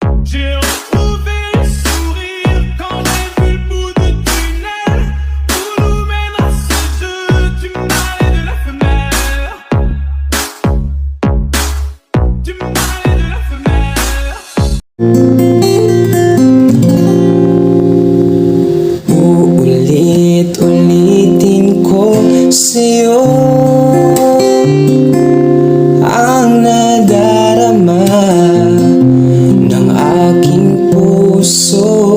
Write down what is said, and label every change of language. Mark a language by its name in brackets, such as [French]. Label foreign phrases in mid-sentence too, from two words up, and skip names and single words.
[French] J'ai retrouvé le sourire quand j'ai vu le bout du tunnel. Où nous mènera ce jeu du mal et de la femelle? Du mal et de la femelle. [Filipino] Uulit-ulitin ko sa'yo ang nadarama ng aking puso.